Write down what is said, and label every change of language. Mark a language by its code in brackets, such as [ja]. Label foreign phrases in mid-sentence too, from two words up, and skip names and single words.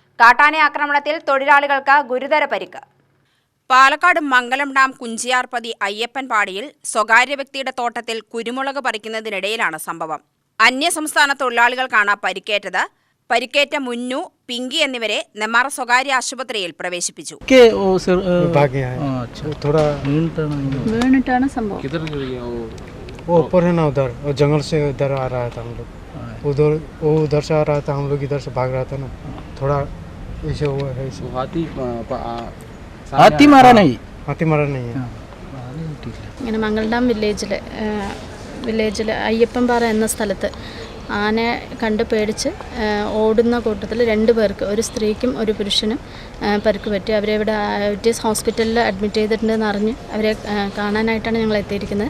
[ml] കാട്ടാന ആക്രമണത്തിൽ തൊഴിലാളികൾക്ക് ഗുരുതര പരിക്ക്. പാലക്കാട് മംഗലം ഡാം കുഞ്ചിയാർപതി അയ്യപ്പൻപാടിയിൽ സ്വകാര്യ വ്യക്തിയുടെ തോട്ടത്തിൽ കുരുമുളക് പറിക്കുന്നതിനിടയിലാണ് സംഭവം. അന്യസംസ്ഥാന തൊഴിലാളികൾക്കാണ് പരിക്കേറ്റത്. പരിക്കേറ്റ മുന്നു, പിങ്കി എന്നിവരെ നെമ്മാറ സ്വകാര്യ ആശുപത്രിയിൽ പ്രവേശിപ്പിച്ചു. [hi] वो ऊपर है ना उधर, और जंगल से उधर आ रहा था हम लोग, उधर से आ रहा था, हम लोग इधर से भाग रहा था ना, थोड़ा ऐसे हुआ है. हाथी मारा नहीं है. [ml] ഇങ്ങനെ മംഗൾഡാം വില്ലേജിൽ അയ്യപ്പൻപാറ എന്ന സ്ഥലത്ത് ആനയെ കണ്ട് പേടിച്ച് ഓടുന്ന കൂട്ടത്തിൽ 2 പേർക്ക്, ഒരു സ്ത്രീക്കും ഒരു പുരുഷനും പരിക്ക് പറ്റി. അവരെ ഇവിടെ ഐറ്റിഎസ് ഹോസ്പിറ്റലിൽ അഡ്മിറ്റ് ചെയ്തിട്ടുണ്ടെന്ന് അറിഞ്ഞ് അവരെ കാണാനായിട്ടാണ് ഞങ്ങൾ എത്തിയിരിക്കുന്നത്.